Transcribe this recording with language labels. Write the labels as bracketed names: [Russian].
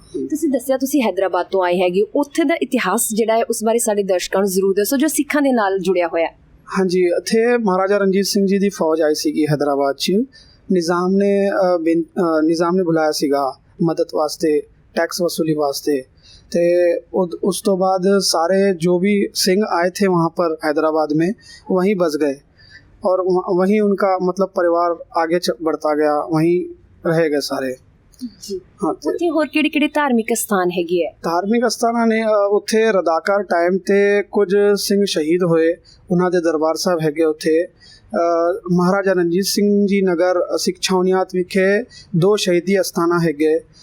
[Punjabi] ਤੁਸੀਂ ਦੱਸਿਆ ਤੁਸੀਂ ਹੈਦਰਾਬਾਦ ਤੋਂ ਆਏ ਹੈਗੇ, ਉੱਥੇ ਦਾ ਇਤਿਹਾਸ ਜਿਹੜਾ ਹੈ ਉਸ ਬਾਰੇ ਸਾਡੇ ਦਰਸ਼ਕਾਂ ਨੂੰ ਜ਼ਰੂਰ ਦੱਸੋ ਜੋ ਸਿੱਖਾਂ ਦੇ ਨਾਲ ਜੁੜਿਆ ਹੋਇਆ। ਹਾਂਜੀ, ਇੱਥੇ ਮਹਾਰਾਜਾ ਰਣਜੀਤ ਸਿੰਘ ਜੀ ਦੀ ਫੌਜ ਆਈ ਸੀਗੀ ਹੈਦਰਾਬਾਦ 'ਚ। ਨਿਜ਼ਾਮ ਨੇ ਬੁਲਾਇਆ ਸੀਗਾ ਮਦਦ ਵਾਸਤੇ, ਟੈਕਸ ਵਸੂਲੀ ਵਾਸਤੇ। [Hindi] ਤੇ उस तो बाद सारे जो भी सिंह आए थे वहाँ पर हैदराबाद में वहीं बस गए और वहीं उनका मतलब परिवार आगे बढ़ता गया, वहीं रह गए सारे। [Punjabi] हाँ, ਉੱਥੇ ਹੋਰ ਕਿਹੜੇ ਧਾਰਮਿਕ ਸਥਾਨ ਹੈਗੇ ਆ? ਧਾਰਮਿਕ ਸਥਾਨਾਂ ਨੇ ਉੱਥੇ ਰਦਾਕਾਰ ਟਾਈਮ ਤੇ ਕੁਝ ਸਿੰਘ ਸ਼ਹੀਦ ਹੋਏ, ਉਹਨਾਂ ਦੇ ਦਰਬਾਰ ਸਾਹਿਬ ਹੈਗੇ ਉੱਥੇ। ਮਹਾਰਾਜਾ ਰਣਜੀਤ ਸਿੰਘ ਜੀ ਨਗਰ ਸਿੱਖ ਛਾਉਣੀਆਤ ਵਿਖੇ 2 ਸ਼ਹੀਦੀ ਅਸਥਾਨਾਂ ਹੈਗੇ।